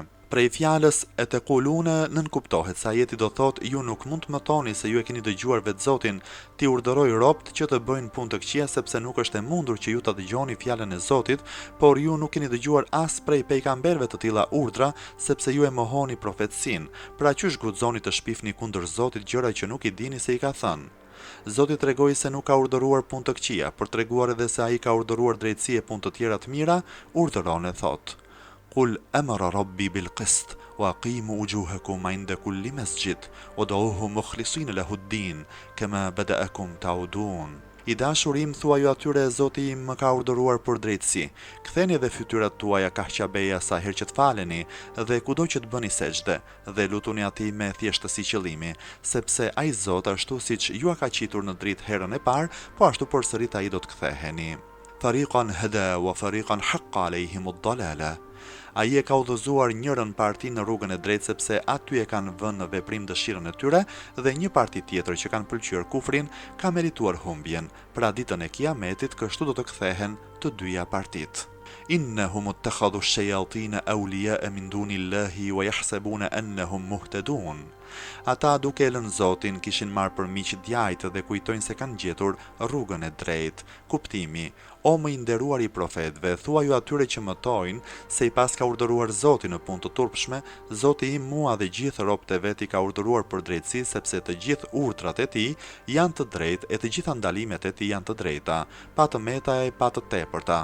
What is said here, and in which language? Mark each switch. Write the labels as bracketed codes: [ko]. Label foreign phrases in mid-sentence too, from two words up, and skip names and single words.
[sq] Prej fjalës e te kulune nënkuptohet se ajeti do thot ju nuk mund të më thoni se ju e keni dëgjuar vetë Zotin t'i urdhëroj robt që të bëjnë punë të këqija, sepse nuk është e mundur që ju ta dëgjoni fjalën e Zotit, por ju nuk keni dëgjuar as prej pejgamberëve të tilla urdhra, sepse ju e mohoni profetësinë. Pra qysh guxoni të shpifni kundër Zotit gjëra që nuk I dini se I ka thënë. Zoti tregoi se nuk ka urdhëruar punë të këqija, por treguar edhe se ai ka urdhëruar drejtësi e punë të tjera të mira, urdhëron e thotë: [ar] قل أمر ربي بالقسط وأقيموا وجوهكم عند كل مسجد وادعوه مخلصين له الدين كما بدأكم تعودون. [sq] I dashurim, thua ju atyre Zoti im më ka urdhëruar për drejtësi. Ktheni edhe fytyrat tuaja kahqabeja sa herë që të faleni dhe kudo që të bëni sejdë dhe lutuni atij me thjeshtësi qëllimi, sepse ai Zot ashtu siç ju ka qitur në dritë herën e parë, po ashtu përsërit ai do të ktheheni. [ar] فريقا هدى وفريقا حق عليهم الضلالة. [sq] Ai e ka udhëzuar njërën parti në rrugën e drejtë sepse aty e kanë vënë në veprim dëshirën e tyre dhe një parti tjetër që kanë pëlqyer kufrin ka merituar humbjen. Pra ditën e Kiametit kështu do të kthehen të dyja partitë. [ar] إنهم اتخذوا الشياطين أولياء من دون الله ويحسبون أنهم مهتدون. [sq] Ata duke e lënë Zotin kishin marrë për miq djajtë dhe kujtojnë se kanë gjetur rrugën e drejtë. Kuptimi: O më i nderuar i profetëve, thuaju atyre që mëtojnë se i pas ka urdhëruar Zoti në punë të turpshme, Zoti im mua dhe gjithë robët e vet i ka urdhëruar për drejtësi, sepse të gjithë urdhrat e tij janë të drejtë e të gjitha ndalimet e tij janë të drejta, pa të meta e pa të tepërta.